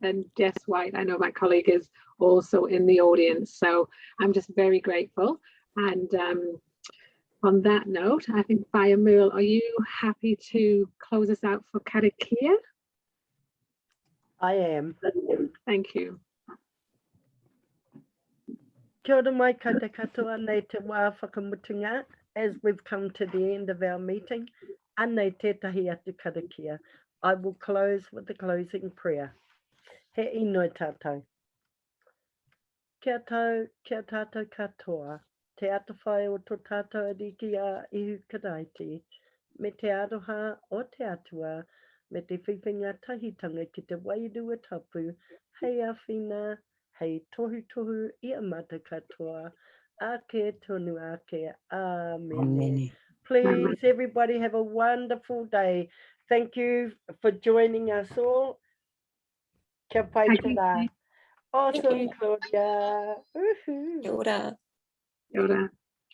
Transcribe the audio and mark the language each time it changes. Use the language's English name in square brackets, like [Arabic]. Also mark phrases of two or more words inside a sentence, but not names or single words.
[English] And Jess White, I know my colleague, is also in the audience. So I'm just very grateful. And on that note, I think Via Merle, are you happy to close us out for Karakia? I am. Thank you. [Māori] Kia ora mai koutou katoa nei te wā whakamutunga. [English] As we've come to the end of our meeting, [Māori] anei tētahi atu karakia. [English] I will close with the closing prayer. [Māori] He inoi tātou. Kia tātou katoa. Te ata whai o tō tātou ariki a ihu karaiti. Me te aroha o te atua. Me te whiwhinga tahitanga ki te wairua tapu. Hei awhina. Hei tohu tohu ia mata katoa. Ake tonu ake. Amen. [English] Please, everybody, have a wonderful day. Thank you for joining us all. [Māori] Kia pai te rā. Awesome, Claudia. Kia ora. Kia ora.